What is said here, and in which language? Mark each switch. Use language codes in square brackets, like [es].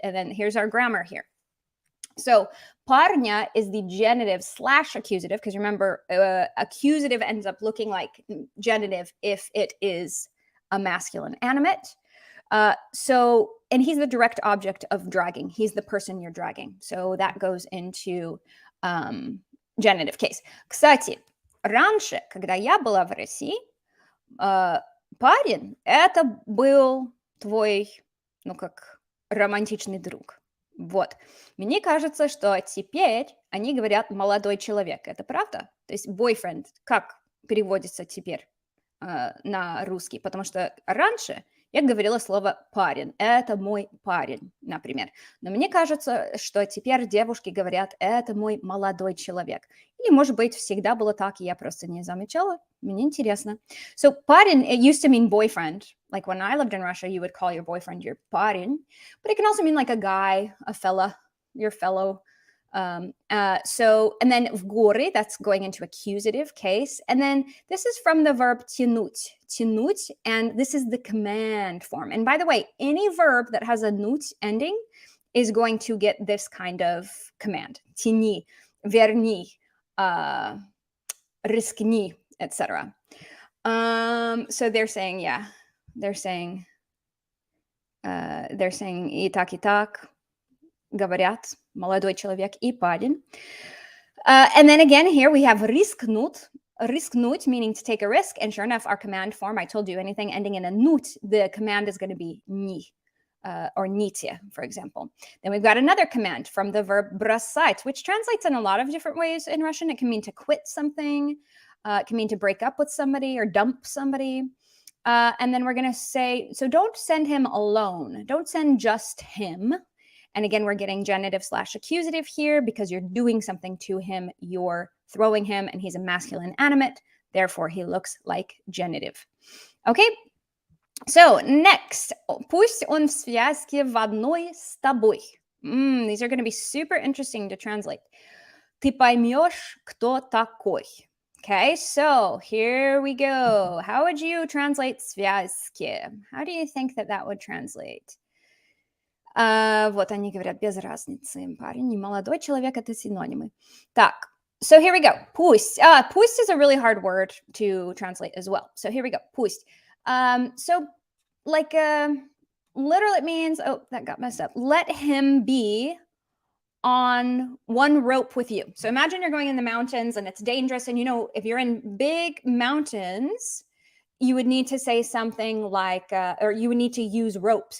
[en] And then here's our grammar here. So парня is the genitive / accusative, because remember, accusative ends up looking like genitive if it is a masculine animate. And he's the direct object of dragging. He's the person you're dragging. So that goes into genitive case. [ru] Кстати, раньше, когда я была в России, парень — это был твой, ну как, романтичный друг. Вот. Мне кажется, что теперь они говорят «молодой человек». Это правда? То есть boyfriend как переводится теперь на русский? Потому что раньше я говорила слово «парень». Это мой парень, например. Но мне кажется, что теперь девушки говорят «это мой молодой человек». Или, может быть, всегда было так, и я просто не замечала. Мне интересно. [en] So парень, it used to mean boyfriend. Like when I lived in Russia, you would call your boyfriend your парень. But it can also mean like a guy, a fella, your fellow. And then [ru] в горе, [en] that's going into accusative case. And then this is from the verb тянуть, тянуть, and this is the command form. And by the way, any verb that has a нуть ending is going to get this kind of command. [ru] Тяни, верни, рискни, etc. [en] So they're saying, yeah, they're saying [ru] и так, говорят, молодой человек и парень. [en] And then again, here we have рискнуть, рискнуть, meaning to take a risk. And sure enough, our command form, I told you, anything ending in a нуть, the command is going to be ни, or ните, for example. Then we've got another command from the verb бросать, which translates in a lot of different ways in Russian. It can mean to quit something. It can mean to break up with somebody or dump somebody. And then we're going to say, so don't send him alone. Don't send just him. And again, we're getting genitive / accusative here because you're doing something to him. You're throwing him, and he's a masculine animate. Therefore, he looks like genitive. Okay? So next, [ru] пусть он в связке в одной с тобой. [en] These are going to be super interesting to translate. [ru] Ты поймешь, кто такой. [en] Okay, so here we go. How would you translate связки? How do you think that would translate? [ru] Вот они говорят, без разницы. Парень и молодой человек — это синонимы. Так, [en] so here we go. [ru] Пусть. [en] Пусть is a really hard word to translate as well. So here we go. Пусть. So like literally it means, oh, that got messed up. Let him be on one rope with you. So imagine you're going in the mountains and it's dangerous. And if you're in big mountains, you would need to say something like, or you would need to use ropes.